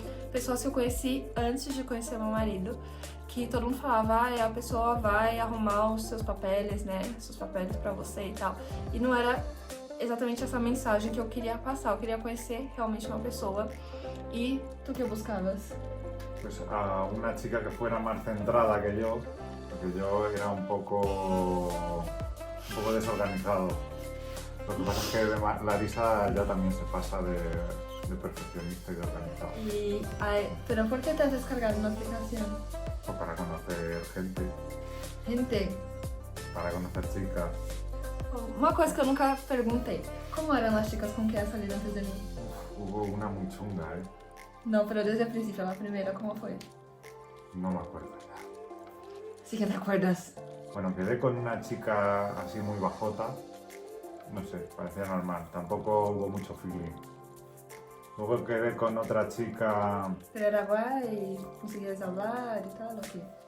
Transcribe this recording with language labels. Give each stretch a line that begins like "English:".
Portuguese: pessoas que eu conheci antes de conhecer meu marido, que todo mundo falava, a pessoa vai arrumar os seus papéis, né, seus papéis pra você e tal, e não era exatamente essa mensagem que eu queria passar. Eu queria conhecer realmente uma pessoa.
Spanish: E tu que buscavas? Pues a una chica que fuera más centrada que yo, porque yo era un poco desorganizado. Lo que pasa es que Larissa ya también se pasa de perfeccionista y de organizado. Pero ¿por qué te has descargado una aplicación? Pues para conocer gente, para conocer chicas.
Portuguese: Uma coisa que eu nunca perguntei. Como eram as chicas com quem
Spanish: has salido
Portuguese: antes de mim?
Spanish: Hubo una muy chunga, ¿eh?
Portuguese: Não, pero desde o princípio, a primeira, como foi?
Spanish: No me acuerdo ya. Sí que te acuerdas. Bueno, quedé con una chica así muy bajota. No sé, parecía normal. Tampoco hubo mucho feeling. Luego quedé con otra chica... Pero era guay, conseguías hablar y tal, ¿o qué?